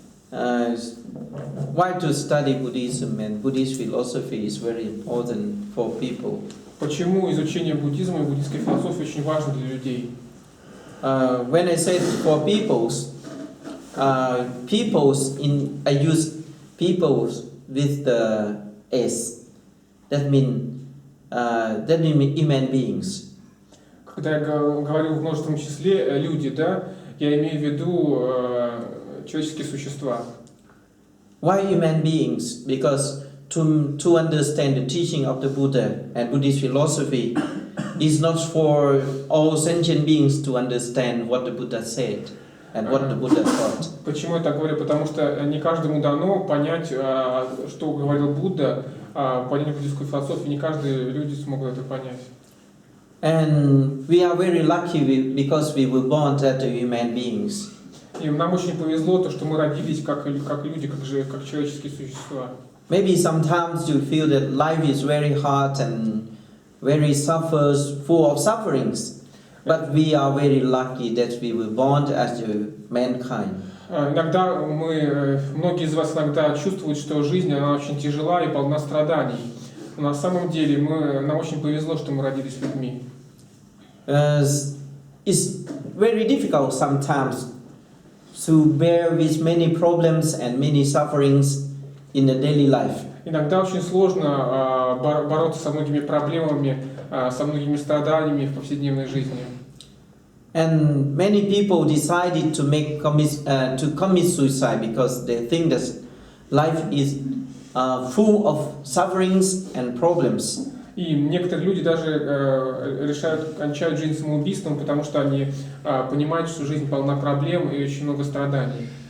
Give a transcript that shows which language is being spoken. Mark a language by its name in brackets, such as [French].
[English] Why to study Buddhism and Buddhist philosophy is very important for people. [Russian] Почему изучение буддизма и буддийской философии очень важно для людей? [English] When I say for peoples, I use peoples with the S. That means human beings. [Russian] Когда я говорю в множественном числе люди, да, я имею в виду человеческие существа. [English] Why human beings? Because to understand the teaching of the Buddha and Buddhist philosophy is not for all sentient beings to understand what the Buddha said and what the Buddha taught. [Russian] Почему я так говорю? Потому что не каждому дано понять, что говорил Будда, понять буддийскую философию, не каждые люди смогут это понять. [English] And we are very lucky because we were born as human beings. [Russian] И нам очень повезло, то, что мы родились как люди, как человеческие существа. [English] Maybe sometimes you feel that life is very hard and very full of sufferings, but we are very lucky that we were born as mankind. [Russian] Иногда многие из вас иногда чувствуют, что жизнь она очень тяжела и полна страданий. Но на самом деле нам очень повезло, что мы родились людьми. [English] It's very difficult sometimes to bear with many problems and many sufferings in the daily life. [Russian] Иногда очень сложно бороться со многими проблемами, со многими страданиями в повседневной жизни. [English] And many people decided to commit suicide because they think that life is full of sufferings and problems. [Russian] И некоторые люди даже кончают жизнь самоубийством, потому что они понимают, что жизнь полна проблем и очень много страданий.